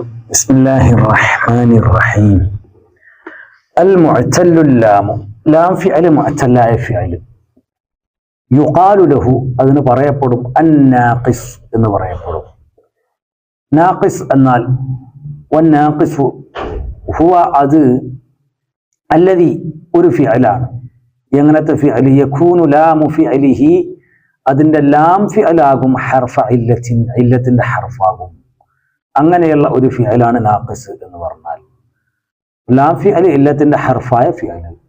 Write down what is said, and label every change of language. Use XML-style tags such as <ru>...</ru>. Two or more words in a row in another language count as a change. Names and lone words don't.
<ar>بسم الله الرحمن الرحيم. المعتل اللام لام فعل معتل فعل يقال له</ar> <ml>അതിന് പറയപ്പെടും</ml> <ar>الناقص</ar> <ml>എന്ന് പറയപ്പെടും. നാഖിസ് എന്നാൽ</ml> <ar>والناقص هو</ar> <ml>അത് الذي ഒരു ഫിഅലാണ്. എങ്ങനത്തെ ഫിഅൽ?</ml> <ar>يكون لام فعله</ar> <ml>അതിന്റെ ലാം ഫിഅലാകും ഹർഫ ഇല്ലത്തിന്റെ ഹർഫാകും. അങ്ങനെയുള്ള ഒരു ഫിഅലാണ് നാഖിസ് എന്ന് പറഞ്ഞാൽ. ലാം ഫിഅൽ ഇല്ലത്തിന്റെ ഹർഫായ ഫിഅൽ.</ml>